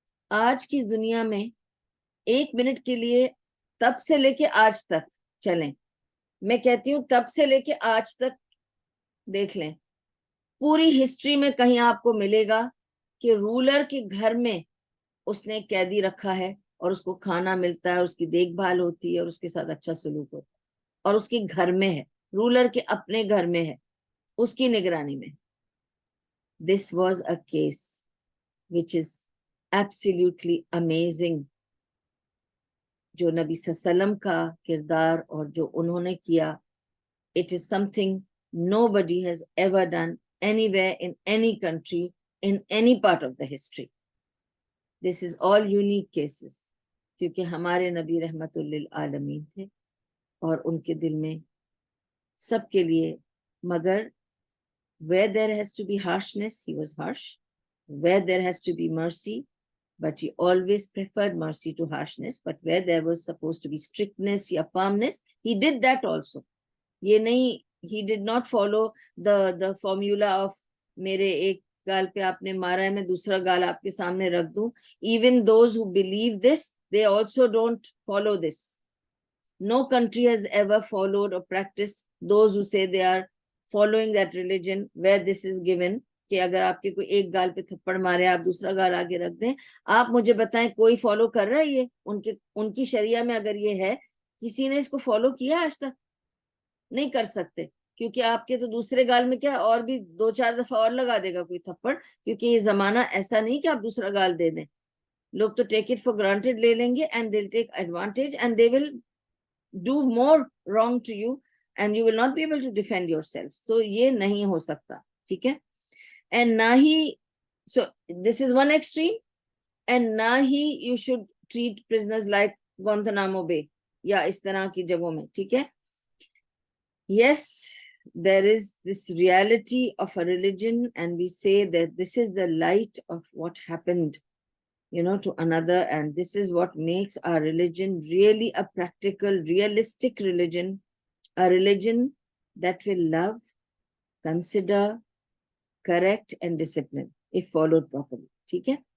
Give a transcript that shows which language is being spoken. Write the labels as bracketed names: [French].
[Urdu] آج کی دنیا میں ایک منٹ کے لیے تب سے لے کے آج تک چلیں، میں کہتی ہوں تب سے لے کے آج تک دیکھ لیں، پوری ہسٹری میں کہیں آپ کو ملے گا کہ رولر کے گھر میں اس نے قیدی رکھا ہے اور اس کو کھانا ملتا ہے، اس کی دیکھ بھال ہوتی ہے اور اس کے ساتھ اچھا سلوک ہوتا ہے، اور اس کے گھر میں ہے، رولر کے اپنے گھر میں ہے، اس کی نگرانی میں. [English] This was a case which is absolutely amazing. [Urdu] جو نبی صلی اللہ علیہ وسلم کا کردار اور جو انہوں نے کیا، [English] it is something nobody has ever done anywhere in any country in any part of the history. This is all unique cases [Urdu] کیونکہ ہمارے نبی رحمت للعالمین تھے اور ان کے دل میں سب کے لیے، [English] مگر where there has to be harshness he was harsh, where there has to be mercy, but he always preferred mercy to harshness, but where there was supposed to be strictness [Urdu] یا [English] firmness he did that also. [Urdu] یہ نہیں [English] he did not follow the formula of [Urdu] میرے ایک گال پہ آپ نے مارا ہے میں دوسرا گال آپ کے سامنے رکھ دوں. [English] Even those who believe this they also don't follow this. No country has ever followed or practiced those who say they are following that religion where this is given [Urdu] کہ اگر آپ کے کوئی ایک گال پہ تھپڑ مارے آپ دوسرا گال آگے رکھ دیں. آپ مجھے بتائیں کوئی فالو کر رہا ہے یہ؟ ان کی شریعہ میں اگر یہ ہے, کسی نے اس کو فالو کیا آج تک؟ نہیں کر سکتے, کیونکہ آپ کے تو دوسرے گال میں کیا اور بھی 2-4 دفعہ اور لگا دے گا کوئی تھپڑ, کیونکہ یہ زمانہ ایسا نہیں کہ آپ دوسرا گال دے دیں. لوگ تو [English] take it for granted [Urdu] لے لیں گے [English] And they will take advantage and they will do more wrong to you and you will not be able to defend yourself. So [Urdu] یہ نہیں ہو سکتا, ٹھیک ہے. [English] And [Urdu] نہ ہی, [English] so this is one extreme, and نہ ہی you should treat prisoners like Guantanamo Bay [Urdu] یا اس طرح کی جگہوں میں, ٹھیک ہے. [English] Yes, there is this reality of a religion and we say that this is the light of what happened to another, and this is what makes our religion really a practical, realistic religion, a religion that will love, consider, correct and discipline if followed properly, [Urdu] ٹھیک ہے.